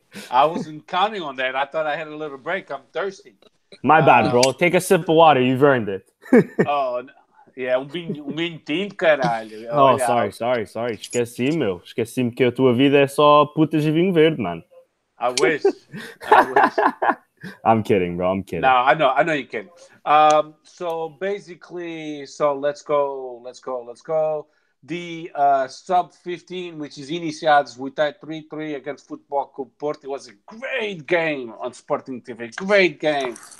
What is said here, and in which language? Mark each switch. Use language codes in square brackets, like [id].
[en] I wasn't counting on that. I thought I had a little break. I'm thirsty. My bad, bro. Take a sip of water. You've earned it. Yeah, [pt] vinho tinto, caralho. [en] Oh, sorry. [pt] Esqueci-me que a tua vida é só putas e vinho verde, man. [en] I wish. I'm kidding, bro. I'm kidding. No, I know you're kidding. So basically, let's go. The sub 15, which is Iniciados, we tied 3-3 against Football Club Porto. It was a great game on Sporting TV. Great game.